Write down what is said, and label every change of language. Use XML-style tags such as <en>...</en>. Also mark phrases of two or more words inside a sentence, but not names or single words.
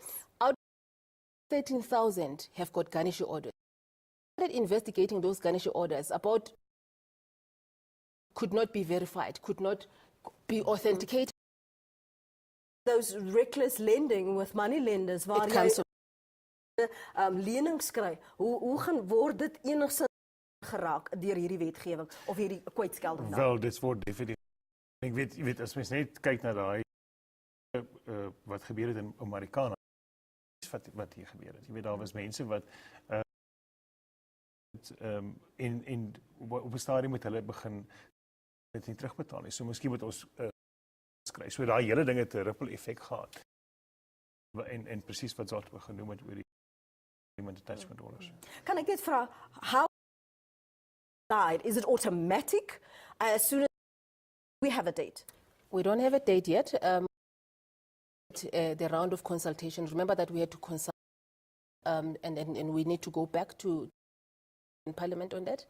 <en>Out of 13,000 have got garnishee orders. Started investigating those garnishee orders about could not be verified, could not be authenticated. Those reckless lending with money lenders</en> <af>waar jy lenings kry. Hoe gaan word dit enigstens geraak deur hierdie wetgewing of hierdie kwytskelding? Wel, dit word definitief. Ek weet as mens net kyk na daai wat gebeur het in Amerika, wat hier gebeur het. Jy weet daar was mense wat op 'n stadium met hulle begin dit nie terugbetaal nie. So miskien moet ons kry. So daai hele ding het 'n ripple effek gehad. En presies wat Zaltberg genoem het oor die</af> <en>payment attachment orders.</en> <af>Kan ek net vra,</af> <en>how is it automatic as soon as We have a date. We don't have a date yet. The round of consultation, remember that we had to consult and we need to go back to Parliament on that.</en>